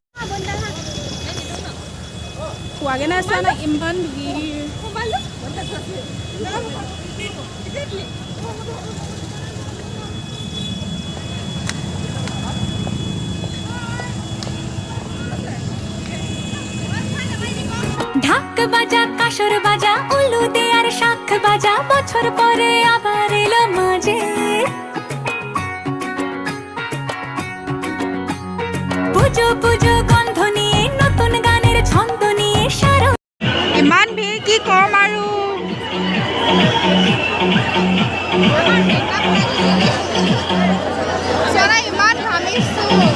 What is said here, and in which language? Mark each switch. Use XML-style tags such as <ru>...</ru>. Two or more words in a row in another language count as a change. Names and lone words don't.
<as>পোৱাগৈ নাই, চোৱা নাই ইমান ভিৰ।</as> <bn>ঢাক বাজা কাসর বাজা উলু দে আর শাখ বাজা বছর পরে আবার এলো মাঝে পুজো পুজো গন্ধ নিয়ে নতুন গানের ছন্দ নিয়ে সারা</bn> <as>ইমান ভিৰ কি কম আৰু ইমান ঘামিছো।</as>